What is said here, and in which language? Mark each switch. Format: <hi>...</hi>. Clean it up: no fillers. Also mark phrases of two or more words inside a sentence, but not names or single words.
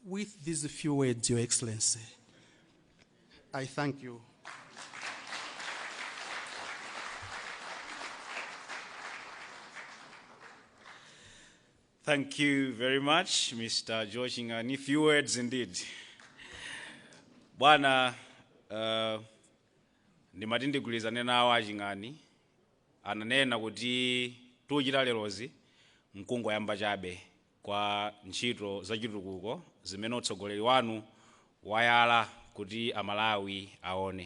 <en>with these few words, Your Excellency, I thank you. Thank you very much, Mr. George Ngani. Few words indeed.</en> <ny>Bwana, ndimati ndigwirizane nawo aching'ani ananena kuti tuchita lerozi mkungu yamba chabe kwa ntchito zachitukuko zimene utsogoleri wanu wayala kuti Amalawi aone.</ny>